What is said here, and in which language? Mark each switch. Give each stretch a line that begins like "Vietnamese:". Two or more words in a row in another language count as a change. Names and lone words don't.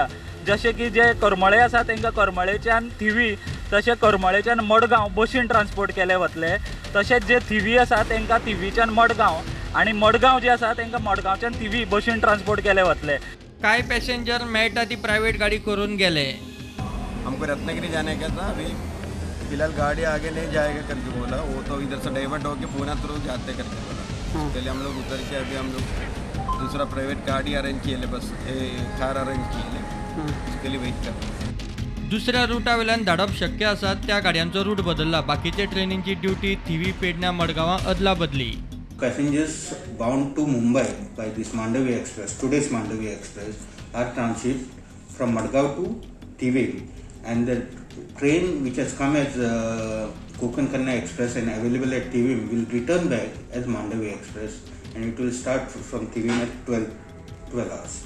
Konkani: जशें की जे करमळे आसा तांकां करमळेच्यान थिवी, तशें करमळेच्यान मडगांव बशीन ट्रान्सपोर्ट केले वतले. तशेंच जे थिवी आसा तांकां थिवीच्यान मडगांव आनी मडगांव जे आसा तांकां मडगांवच्यान थिवी बशीन ट्रान्सपोर्ट केले वतले. काय पॅसेंजर मेळटा ती प्रायवेट गाडी करून गेले.
Hindi: हमको रत्नागिरी जाने का था, अभी फिलहाल गाड़ी आगे नहीं जाएगा करके बोला. वो तो इधर से डाइवर्ट होके पूना थ्रू जाते करके बोला. उसके लिए हम लोग उतर के अभी हम लोग दूसरा प्राइवेट गाड़ी अरेंज किए, बस
English: car arrange
Hindi: किए, उसके लिए वेट कर.
Konkani: दुसऱ्या रुटावेल्यान धाडप शक्य आसा त्या गाडयांचो रूट बदलला. बाकीचे ट्रेनींची ड्युटी थिवी, पेडण्या, मडगांवां अदला बदली.
English: Passengers bound to Mumbai by this Mandavi Express, today's Mandavi Express, are transit from Madgaon to Tiveri, and the train which has come as Konkan Kanna Express and available at Tiveri will return back as Mandavi Express, and it will start from Tivim at 12 hours.